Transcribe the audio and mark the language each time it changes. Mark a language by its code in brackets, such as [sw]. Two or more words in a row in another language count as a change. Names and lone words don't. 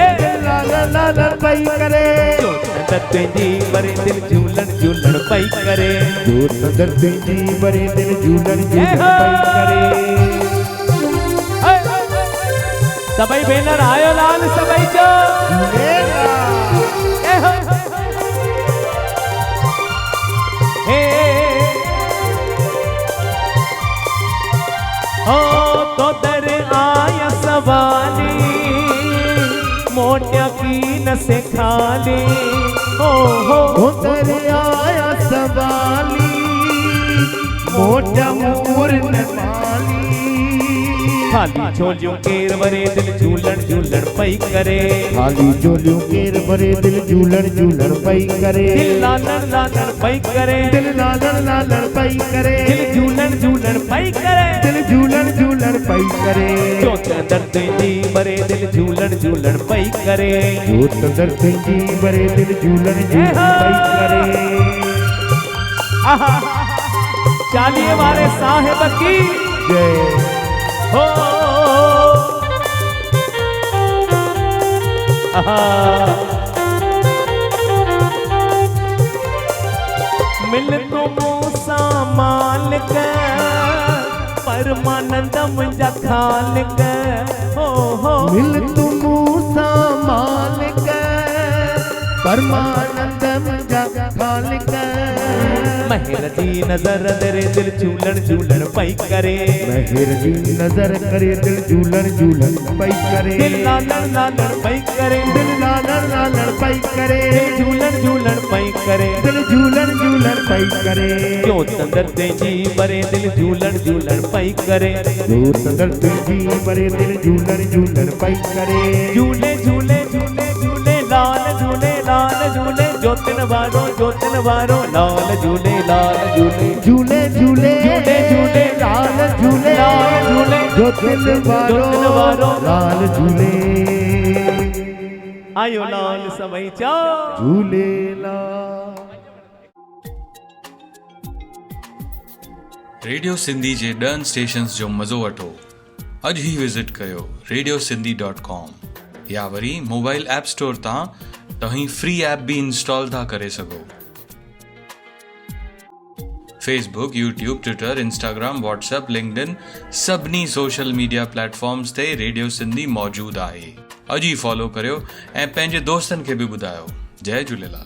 [sd] लालण लालण पई करे जोत अंदर तुंहिंजी बरे दिल झूलण झूलण पई करे जोत अंदर तुंहिंजी बरे दिल झूलण झूलण पई करे सभई भेनर आयो लाल सभई चो हो तो दर आया सवाली मोटिया की न से खाली हो दर आया सवाली मोटा मोर न माली खाली झोलियों केर बरे दिल झूलण झूलण पई करे खाली झोलियों केर बरे दिल झूलण झूलण पई करे दिल लालण लालण पई करे दिल लालण लालण पई करे दिल झूलण झूलण पई करे दिल झूलण झूलण पई करे जोत अंदर तुंहिंजी बरे दिल झूलण झूलण पई करे जोत अंदर तुंहिंजी बरे दिल झूलण झूलण पई करे आहा चालीहे वारे साहिब की जय हो आहा मिल तो मूसा मालिक परमानंद मुंहिंजा खालिक हो मिल तू मूसा मालिक परमानंद मुंहिंजा खालिक महर जी नजर दरे दिल झूलण झूलण पई करे महर जी नजर करे दिल झूलण झूलण पई करे दिल लालण लालण पई करे दिल लालण लालण पई करे दिल झूलण झूलण पई करे दिल झूलण झूलण पई करे जोत अंदर तुंहिंजी बरे दिल झूलण झूलण पई करे जोत अंदर तुंहिंजी बरे दिल झूलण झूलण पई करे झूले झूले झूले झूले लाल झूले जोतन वारो लाल झूले झूले झूले झूले झूले लाल झूले जोतन वारो लाल झूले आयो लाल सभई चओ झूलेलाल। रेडियो सिंधी जे ॾहनि स्टेशन्स जो मज़ो वठो। अॼु ई विज़िट कयो radiosindhi.com या वरी [en] mobile app store [sd] तां तव्हीं [en] free app [sd] बि इंस्टॉल था करे सघो। फेसबुक, यूट्यूब, ट्विटर, इंस्टाग्राम, व्हाट्सएप, लिंक्डइन सभिनी [en] social media platforms [sd] ते रेडियो सिंधी मौजूदु आहे। अॼु ई फॉलो करियो ऐं पंहिंजे दोस्तनि खे बि ॿुधायो। जय झूलेलाल।